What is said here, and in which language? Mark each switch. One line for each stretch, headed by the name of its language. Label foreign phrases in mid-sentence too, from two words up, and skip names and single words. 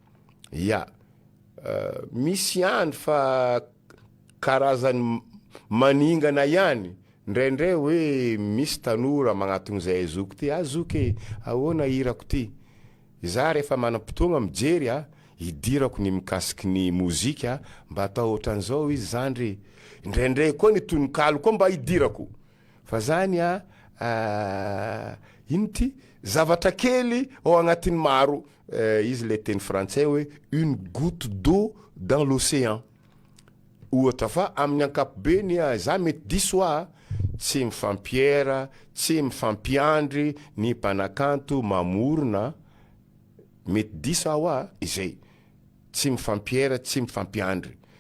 Malagasy: misy ihany fa karazany maningana ihany indraindray hoe misy tanora magnatony zay zoky ty zoky ahoana hirako ty za rehefa manam-potoagna mijery hidirako ny mikasiky ny mozika mba atao ohatran'izao izy zandry indraindray koa ny tononkalo koa mba hidirako fa zany ino ty zavatra kely ao agnatin'ny maro izy le teny frantsay hoe
French: une goutte d'eau dans l'océan
Malagasy: ohatra fa amin'ny ankapobeny za mety diso tsy mifampiera tsy mifampiandry ny mpanakanto mamorona mety diso izay tsy mifampiera tsy mifampiandry